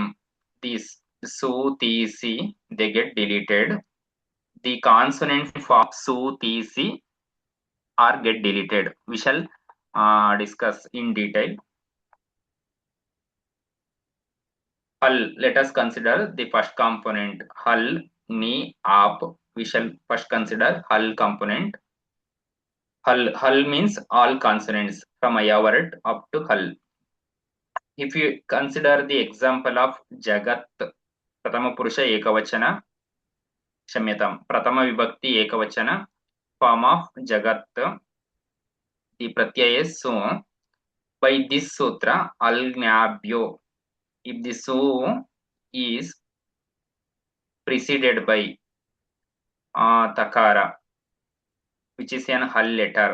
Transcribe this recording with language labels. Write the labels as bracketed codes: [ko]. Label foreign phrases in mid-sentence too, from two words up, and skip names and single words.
[en] These [sa] su ti si, [en] they get deleted. The consonant of [sa] su ti si [en] are get deleted. We shall discuss in detail. Hal, let us consider the first component, [sa] hal ni ap. [en] We shall first consider hal component. Hal means all consonants from ayavat up to hal. If you consider the example of jagat, [sa] pratama purusha ekavachana, [en] kshamyatam, [sa] pratama vibhakti ekavachana [en] form of jagat, the pratyaya is so. By this sutra, [sa] al gnabhyo, [en] if the su is preceded by takara, which is an hal letter.